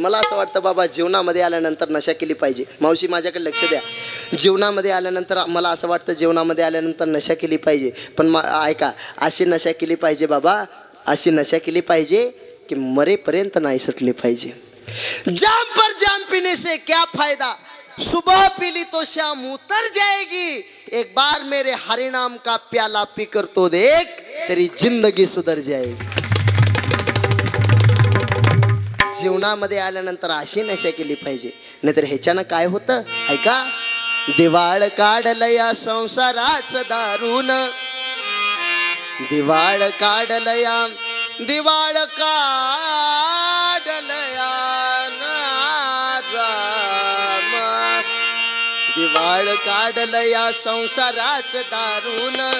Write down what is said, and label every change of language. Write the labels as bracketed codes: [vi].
[mr] मला असं वाटतं बाबा, जीवनामध्ये आल्यानंतर नशा केली पाहिजे. मावशी माझ्याकडे लक्ष द्या. जीवनामध्ये आल्यानंतर मला असं वाटतं, जीवनामध्ये आल्यानंतर नशा केली पाहिजे. पण ऐका, अशी नशा केली पाहिजे बाबा, अशी नशा केली पाहिजे कि मरेपर्यंत नहीं सुटली पाहिजे. [hi] जाम पर जाम पीने से क्या फायदा, सुबह पी ली तो शाम उतर जाएगी. एक बार मेरे हरिनाम का प्याला पीकर तो देख, तेरी जिंदगी सुधर जाएगी. [mr] जीवनामध्ये आल्यानंतर अशी नशा केली पाहिजे, नाहीतर ह्याच्यानं काय होतं ऐका. दिवाळ काढलं या संसाराचं दारून, दिवाळ काढलं या, दिवाळ काढलं या नाम, दिवाळ काढलं या संसाराचं दारून.